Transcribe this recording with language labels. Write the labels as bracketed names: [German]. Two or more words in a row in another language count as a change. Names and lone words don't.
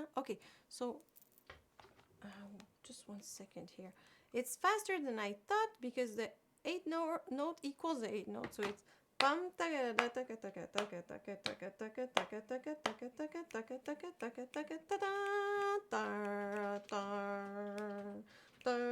[English] Okay, so just 1 second here. It's faster than I thought because the 8th note equals the 8th note. So it's bum taka taka taka taka taka taka taka taka taka taka taka taka taka taka taka ta ta.